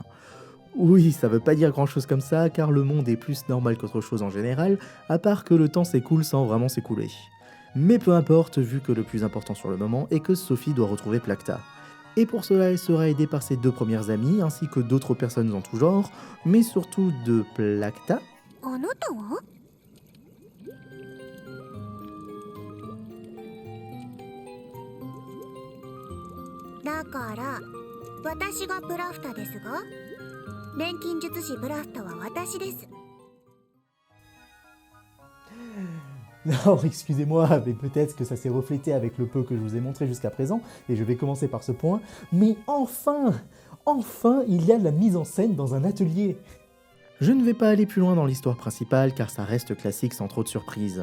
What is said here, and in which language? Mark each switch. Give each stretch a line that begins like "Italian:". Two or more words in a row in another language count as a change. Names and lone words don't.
French: Oui, ça veut pas dire grand chose comme ça car le monde est plus normal qu'autre chose en général, à part que le temps s'écoule sans vraiment s'écouler. Mais peu importe vu que le plus important sur le moment est que Sophie doit retrouver Plakta. Et pour cela elle sera aidée par ses deux premières amies ainsi que d'autres personnes en tout genre, mais surtout de Plakta.
Japanese: だから私がプラフタですが、錬金術師プラフタは私です。
French: Non, excusez-moi, mais peut-être que ça s'est reflété avec le peu que je vous ai montré jusqu'à présent, et je vais commencer par ce point, mais enfin, il y a de la mise en scène dans un atelier. Je ne vais pas aller plus loin dans l'histoire principale car ça reste classique sans trop de surprises.